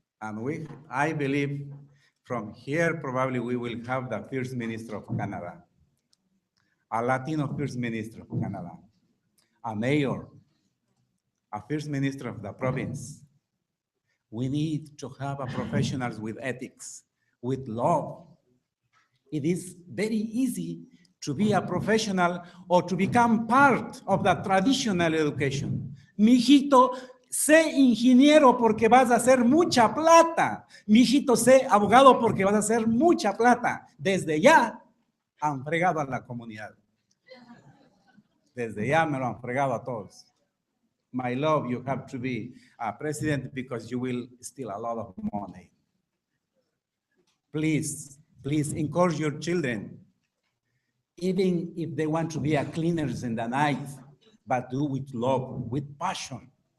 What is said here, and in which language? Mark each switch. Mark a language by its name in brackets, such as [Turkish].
[English] And I believe from here, probably we will have the First Minister of Canada, a Latino First Minister of Canada, a mayor, a First Minister of the province. We need to have a professionals with ethics, with love. It is very easy to be a professional or to become part of the traditional education. [Spanish] Mijito, sé ingeniero porque vas a hacer mucha plata. Mijito, sé abogado porque vas a hacer mucha plata. Desde ya han fregado a la comunidad. Desde ya me lo han fregado a todos. [English] My love, you have to be a president because you will steal a lot of money. Please, please encourage your children, even if they want to be a cleaners in the night, but do with love, with passion.